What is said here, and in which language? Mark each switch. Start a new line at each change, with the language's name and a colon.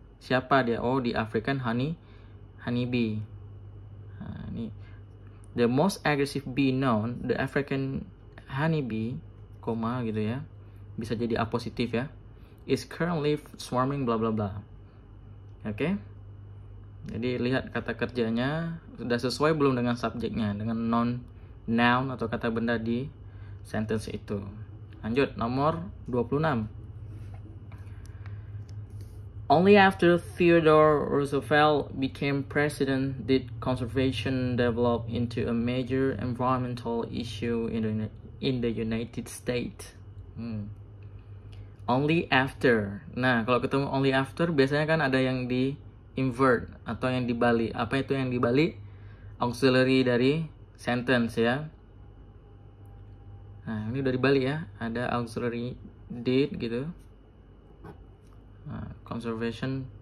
Indonesian: Siapa dia? Oh, di African honeybee. Nah, ini.
English: The most aggressive bee known, the African honeybee,
Indonesian: koma gitu ya. Bisa jadi A positif ya.
English: Is currently swarming bla bla bla. Oke.
Indonesian: Jadi lihat kata kerjanya sudah sesuai belum dengan subjeknya, dengan noun atau kata benda di sentence itu. Lanjut, nomor 26.
English: Only after Theodore Roosevelt became president did conservation develop into a major environmental issue in the United States. Only after.
Indonesian: Nah, kalau ketemu
English: only after
Indonesian: biasanya kan ada yang di invert atau yang dibalik. Apa itu yang dibalik? Auxiliary dari sentence ya. Nah, ini udah dibalik ya. Ada auxiliary did gitu. Nah, conservation.